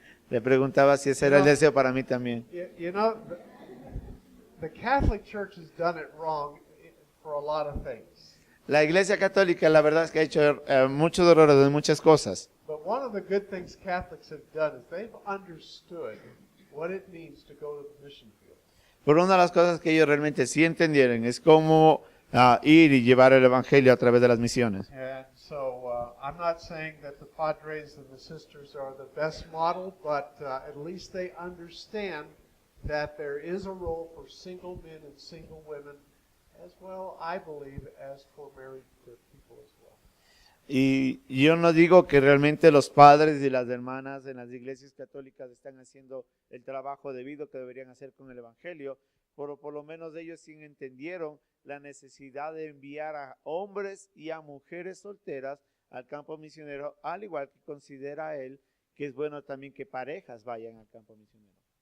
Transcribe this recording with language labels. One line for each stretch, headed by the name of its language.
Spanish: Le preguntaba si ese era el deseo para mí también.
English: You know, the Catholic Church has done it wrong for a lot of things.
Spanish: La Iglesia Católica, la verdad es que ha hecho muchos errores en muchas cosas.
English: But one of the good things Catholics have done is they've understood what it means to go to the mission field.
Spanish: Pero una de las cosas que ellos realmente sí entendieron es cómo ir y llevar el evangelio a través de las misiones.
English: And so I'm not saying that the padres and the sisters are the best model, but at least they understand that there is a role for single men and single women as well, I believe, as for married people as well.
Spanish: Y yo no digo que realmente los padres y las hermanas en las iglesias católicas están haciendo el trabajo debido que deberían hacer con el evangelio, pero por lo menos ellos sí entendieron la necesidad de enviar a hombres y a mujeres solteras al campo misionero, al igual que considera él que es bueno también que parejas vayan al campo misionero.